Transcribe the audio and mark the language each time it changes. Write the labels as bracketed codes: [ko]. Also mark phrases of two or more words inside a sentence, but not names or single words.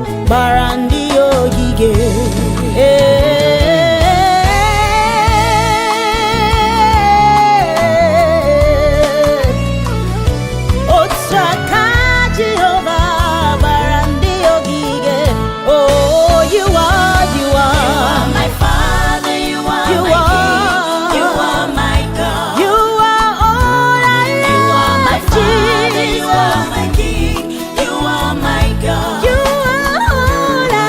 [ig] gbara ndị ogige. Otu aka Jehova gbara ndị ogige. [en] Oh, you are my Father, you are my King, you are my God. You are all I You are my Father, you Jesus. are my King, you are my God. You are all I